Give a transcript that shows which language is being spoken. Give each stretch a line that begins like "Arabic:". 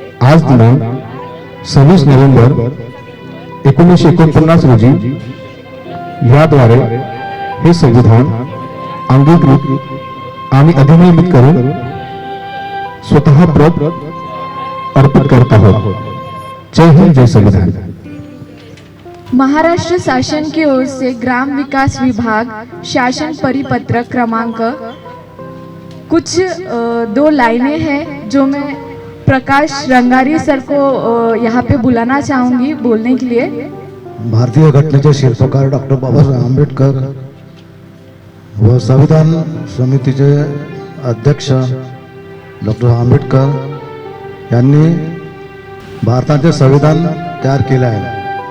Marathi: आज दिनांक 26 नोव्हेंबर 1949 रोजी याद्वारे हे संविधान अंगीकृत आणि अधिनियमित करून स्वतः प्रत अर्पित करत आहोत। जय हिंद, जय संविधान।
Hindi: महाराष्ट्र शासन की ओर से ग्राम विकास विभाग शासन परिपत्र क्रमांक कुछ 2 लाइनें हैं जो मैं प्रकाश रंगारी सर को यहाँ पे बुलाना चाहूँगी बोलने के लिए।
Marathi: भारतीय घटनेचे शिल्पकार डॉक्टर बाबासाहेब आंबेडकर व संविधान समितीचे अध्यक्ष डॉक्टर आंबेडकर यांनी भारताचे संविधान तयार केले आहे।